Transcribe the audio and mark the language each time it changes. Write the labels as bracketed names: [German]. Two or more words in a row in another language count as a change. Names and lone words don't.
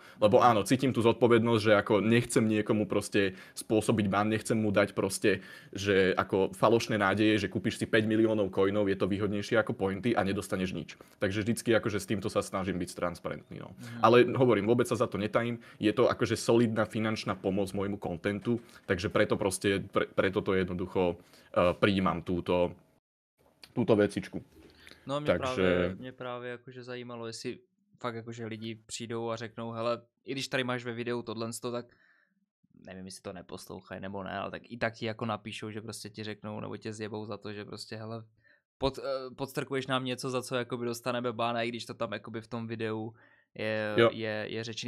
[Slovak] Lebo áno, cítim tú zodpovednosť, že ako nechcem niekomu proste spôsobiť ban, nechcem mu dať proste, že ako falošné nádeje, že kúpiš si 5 miliónov coinov, je to výhodnejšie ako pointy a nedostaneš nič. Takže vždycky akože s týmto sa snažím byť transparentný. No. Ale hovorím, vôbec sa za to netajím. Je to akože solidná finančná pomoc môjmu kontentu, takže preto proste, preto to jednoducho prijímam túto vecičku. [Czech] No mě právě jakože zajímalo, jestli fakt jakože lidi přijdou a řeknou, hele, i když tady máš ve videu tohleto, tak nevím, jestli to neposlouchají nebo ne, ale tak i tak ti jako napíšou, že prostě ti řeknou nebo tě zjebou za to, že prostě hele, podstrkuješ nám něco, za co jakoby dostaneme bána, i když to tam jakoby v tom videu je řečený.